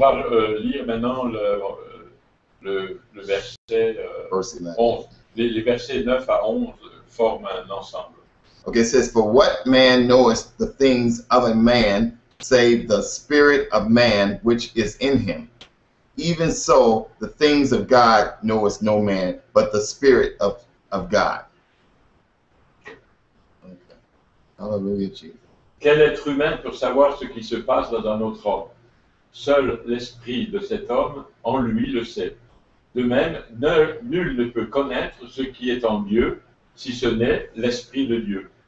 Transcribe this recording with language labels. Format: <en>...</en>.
<fr>va lire maintenant le verset</fr> <en>Verse 11. 11.</en> <fr>Les versets 9 à 11 forment un ensemble.</fr> <en>Okay, it says, "For what man knoweth the things of a man, save the spirit of man which is in him? Even so, the things of God knoweth no man, but the spirit of God." Okay. Hallelujah, Jesus.</en> <fr>Quel être humain peut savoir ce qui se passe dans un autre homme? Seul l'esprit de cet homme en lui le sait. De même, nul ne peut connaître ce qui est en Dieu, si ce n'est l'esprit de Dieu.</fr>